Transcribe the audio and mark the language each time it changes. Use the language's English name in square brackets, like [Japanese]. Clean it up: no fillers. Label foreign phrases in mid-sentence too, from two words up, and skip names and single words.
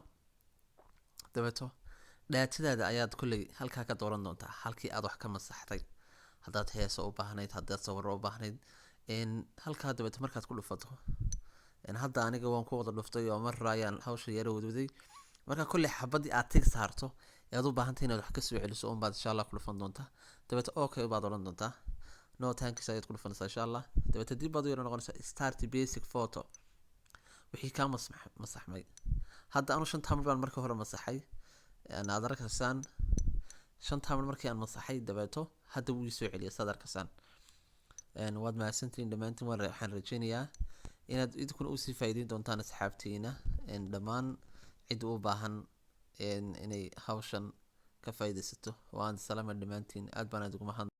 [Somali] dabeeto dhaatadaada ayaad kulley halkaa ka dooran doontaa halkii aad wax ka masaxday haddaad heeso u baahnayd haddaad sawiro u baahnayd halkaa dabeeto markaad ku dhufato hadda aniga waan ku wada dhuftay oo mar ayaan hawsha yara wadwaday marka kulley xabadii aad tig saarto aad u baahantay inaad wax ka soo celiso baad [Arabic] insha allah [Somali] ku dhufan doontaa dabeeto okay baad odhan doontaa [English] no thanks [Somali] ayaad ku dhufanaysaa [Arabic] insha allah [Somali] dabeeto dib baad u yara noqonaysaa [English] start basic photo [Somali] wixii kaa masaxmay hadda anu 5 tamar baan marka hore masaxay aad arkaysaan 5 tamar markii aan masaxay dabeeto hadda wuu soo celiyay saad arkaysaan waad mahadsantihiin dhammaantiin waxaan rajaynayaa inaad idinkuna usii faa'iideyn doontaan asxaabtiina dhammaan cid u baahan inay hawshan ka faa'iidaysato waan salaam dhammaantiin aad baan ugu mahad